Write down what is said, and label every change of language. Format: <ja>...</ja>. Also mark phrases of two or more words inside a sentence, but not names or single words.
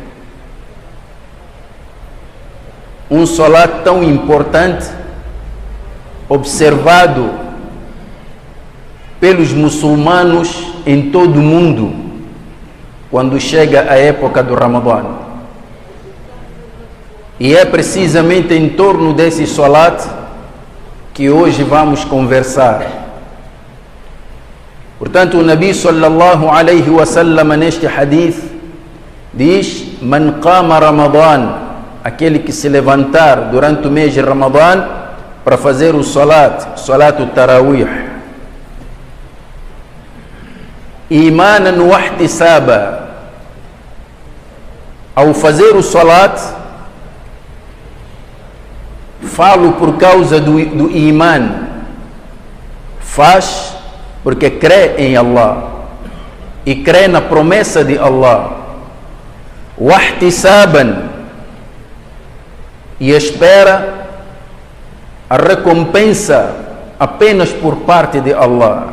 <pt>Um salat tão importante, observado pelos muçulmanos em todo o mundo quando chega a época do Ramadã. E é precisamente em torno desse salat que hoje vamos conversar. Portanto, o Nabi</pt> <ar>sallallahu alaihi wasallam</ar> <pt>neste hadith diz:</pt> <ar>Man qama Ramadã,</ar> <pt>aquele que se levantar durante o mês de Ramadã para fazer o salat tarawih,</pt> <ar>imanan wahtisaba,</ar> <pt>ao fazer o salat, falo por causa do iman, faz porque crê em Allah e crê na promessa de Allah, wahtisaban, e espera a recompensa apenas por parte de Allah.</pt>